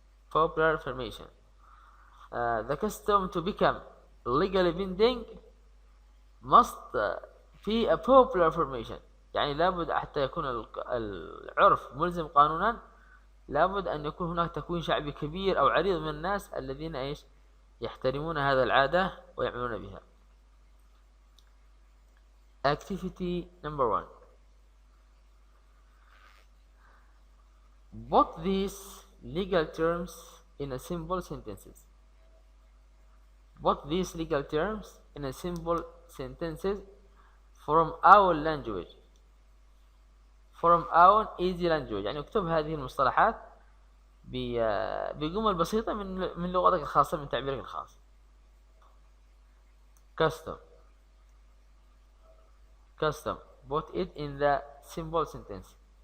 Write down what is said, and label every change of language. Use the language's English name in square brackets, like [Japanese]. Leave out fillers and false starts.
[English] popular formation the custom to become legally binding must be a popular formation. [Arabic] يعني لابد حتى يكون العرف ملزم قانونا لابد أن يكون هناك تكوين شعبي كبير أو عريض من الناس الذين يحترمون هذا العادة ويعملون بها. [English] activity number 1. Put these legal terms in a simple sentences. Put these legal terms in a simple sentences from our language. From our easy language. [Arabic] يعني اكتب هذه المصطلحات بجمل بسيطة من لغتك الخاصة من تعبيرك الخاص. [English] custom put it in the simple sentence.